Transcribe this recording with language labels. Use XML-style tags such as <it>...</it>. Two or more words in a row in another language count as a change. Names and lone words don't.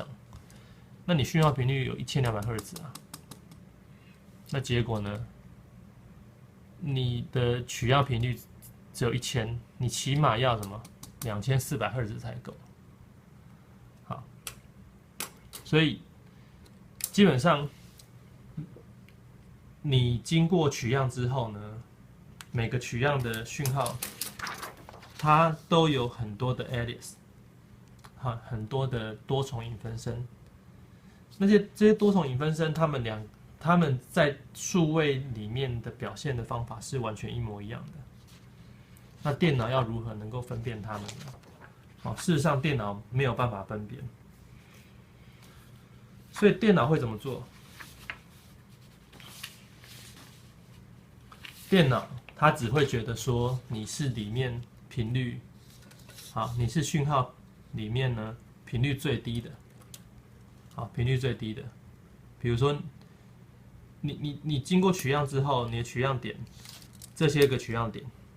<zh>那你訊號頻率有1200赫茲啊，那結果呢，你的取樣頻率只有1000，你起碼要什麼2400赫茲才夠。好，所以基本上你經過取樣之後呢，每個取樣的訊號，它都有很多的 alias， 很多的多重影分身。这些多重影分身，他們在數位裡面的表現的方法是完全一模一樣的。那電腦要如何能夠分辨它們呢？事實上電腦沒有辦法分辨，所以電腦會怎麼做？電腦它只會覺得說你是裡面頻率，好，你是訊號裡面呢頻率最低的，好，頻率最低的，比如說你經過取樣之後，你的取樣點這些個取樣點，</zh>